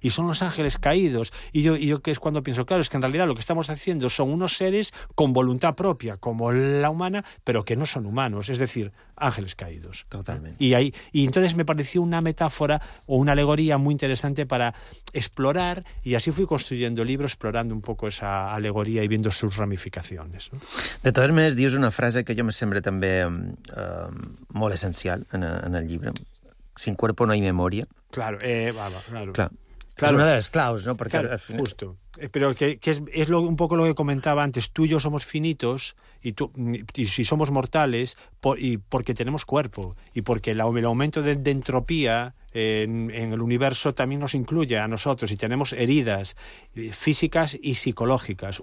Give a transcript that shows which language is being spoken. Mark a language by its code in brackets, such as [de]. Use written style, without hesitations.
[es] Y son los ángeles caídos. Y yo que es cuando pienso, claro, es que en realidad lo que estamos haciendo son unos seres con voluntad propia, como la humana, pero que no son humanos, es decir, ángeles caídos. Totalmente. Y entonces me pareció una metáfora o una alegoría muy interesante para explorar, y así fui construyendo el libro, explorando un poco esa alegoría y viendo sus ramificaciones, ¿no? De todas maneras, [ca] dius una frase que jo me sembla també molt essencial en el llibre. [es] Sin cuerpo no hay memoria. Claro, claro. [ca] Claro. És una de les claus, ¿no? Porque [es] claro, final... justo. Pero que es lo, un poco lo que comentaba antes. Tú y yo somos finitos y si somos mortales porque tenemos cuerpo y porque el aumento de entropía en el universo también nos incluye a nosotros y tenemos heridas físicas y psicológicas.